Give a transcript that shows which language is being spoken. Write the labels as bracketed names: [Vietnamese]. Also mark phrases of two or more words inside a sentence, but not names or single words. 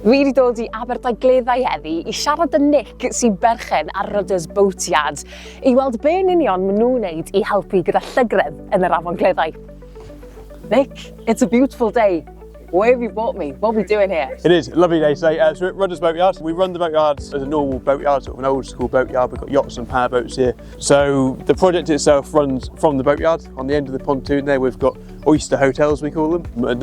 [Welsh] Fi wedi dod I Gleddau heddi I siarad â Nick sy'n berchen ar Rudder's Boatyard I weld be yn union maen nhw'n wneud I helpu gyda llygredd yn yr Afon Cleddau. [English] Nick, it's a beautiful day. Where have you brought me? What are we doing here? It is a lovely day today. So we're at Rudder's Boatyard. We run the boatyard as a normal boatyard, sort of an old school boatyard. We've got yachts and power boats here. So the project itself runs from the boatyard. On the end of the pontoon there we've got oyster hotels, we call them.